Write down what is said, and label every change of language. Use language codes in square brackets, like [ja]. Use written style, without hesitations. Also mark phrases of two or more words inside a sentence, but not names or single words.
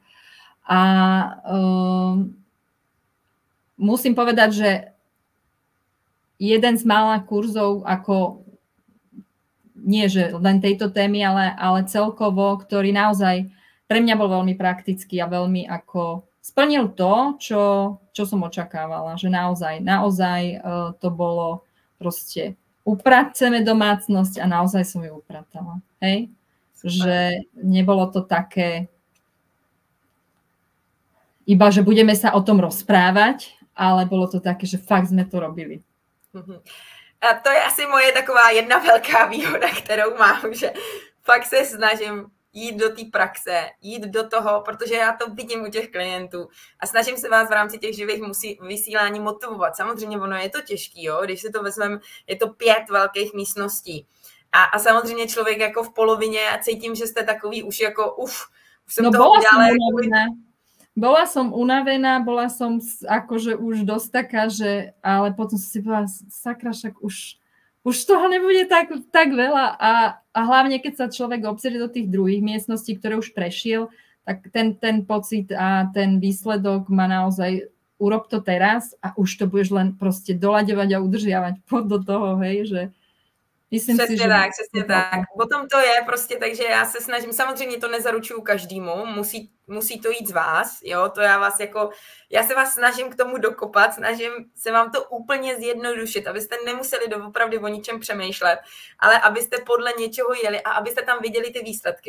[sk] A musím povedať, že jeden z mála kurzov, ako nie, že len tejto témy, ale celkovo, ktorý naozaj pre mňa bol veľmi praktický a veľmi ako splnil to, čo som očakávala, že naozaj to bolo proste upratceme domácnosť a naozaj som ju upratala. Hej? Že nebolo to také iba, že budeme sa o tom rozprávať, ale bolo to také, že fakt sme to robili. [cs] A to je asi moje taková jedna velká výhoda, kterou mám, že fakt se snažím jít do té praxe, jít do toho, protože já to vidím u těch klientů a snažím se vás v rámci těch živých vysílání motivovat. Samozřejmě ono je to těžký, jo? Když si to vezmeme, je to 5 velkých místností a samozřejmě člověk jako v polovině a cítím, že jste takový už jako už jsem to udělala. [sk] Bola som unavená, bola som akože už dosť taká, že ale potom si povedala, sakra, však už toho nebude tak veľa a hlavne, keď sa človek obzrie do tých druhých miestností, ktoré už prešiel, tak ten pocit a ten výsledok má naozaj urob to teraz a už to budeš len proste doľaďovať a udržiavať do toho, hej, že myslím [cs] přesně [sk] si, že... [cs] tak, přesně tak. Potom to je prostě, takže já se snažím, samozřejmě to nezaručuju každému, musí to jít z vás, jo, to já se vás snažím k tomu dokopat, snažím se vám to úplně zjednodušit, abyste nemuseli doopravdy o ničem přemýšlet, ale abyste podle něčeho jeli a abyste tam viděli ty výsledky.